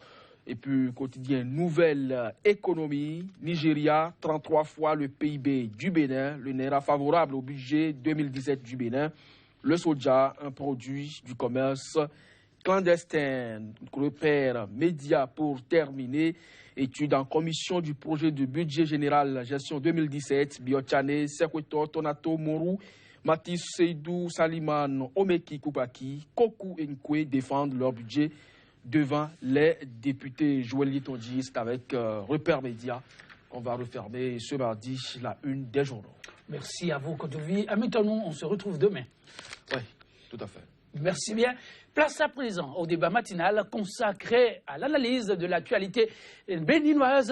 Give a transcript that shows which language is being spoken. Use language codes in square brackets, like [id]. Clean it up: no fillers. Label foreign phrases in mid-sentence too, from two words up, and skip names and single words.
[fr] Et puis, quotidien Nouvelle Économie, Nigeria, 33 fois le PIB du Bénin, le Naira favorable au budget 2017 du Bénin, le soja, un produit du commerce clandestin. Repère média pour terminer. Étude en commission du projet de budget général gestion 2017, Biochane, Sekweto, Tonato, Mourou, Matis, Seydou, Saliman, Omeki, Koupaki, Koku et Nkwe défendent leur budget devant les députés. Joël Litonji, c'est avec Repère Média qu'on va refermer ce mardi la une des journaux. Merci à vous, Kotovi. Amis-nous, on se retrouve demain. Oui, tout à fait. Merci bien. Place à présent au débat matinal consacré à l'analyse de l'actualité béninoise.